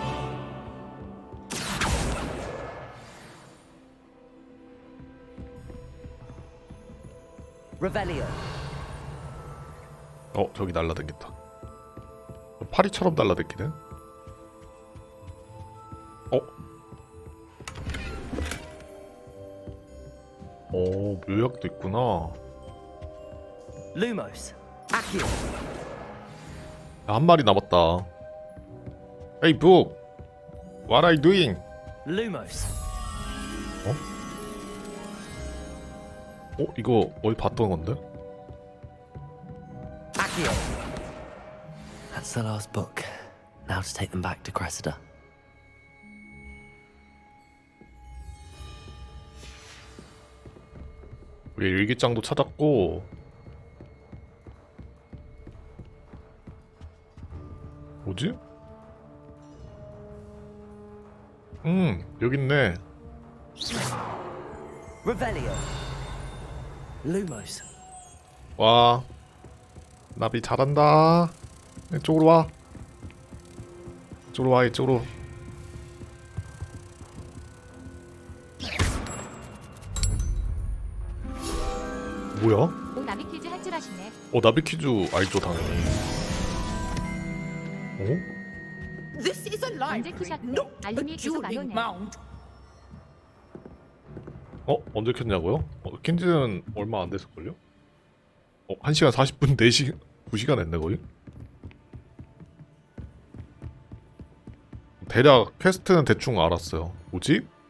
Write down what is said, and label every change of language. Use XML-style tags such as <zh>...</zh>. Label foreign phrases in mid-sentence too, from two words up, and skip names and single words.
<ko>저기 날라다녔다. 파리처럼 날라다니네. 묘약도 있구나.</ko> <en>Lumos. Accio.</en> <ko>한 마리 남았다.</ko> <en>Hey book, what are you doing? Lumos.</en> <ko>이거 어디 봤던 건데?</ko> <en>Accio. That's the last book. Now to take them back to Cressida.</en> <ko>우리 일기장도 찾았고 뭐지? 여기 있네.</ko> <en>Revelio. Lumos.</en> <ko>와 나비 잘한다. 이쪽으로 와. 이쪽으로 와. 이쪽으로. 뭐야? 나비 퀴즈 할 줄 아시네. 나비 퀴즈 알죠 당연히.</ko> <en>This is a library, not a dueling mount.</en> <ko>언제 켰냐고요? 킨지는 얼마 안 됐을걸요? 1시간 40분 4시간 2시간 했네 거의? 대략 퀘스트는 대충 알았어요. 뭐지?</ko>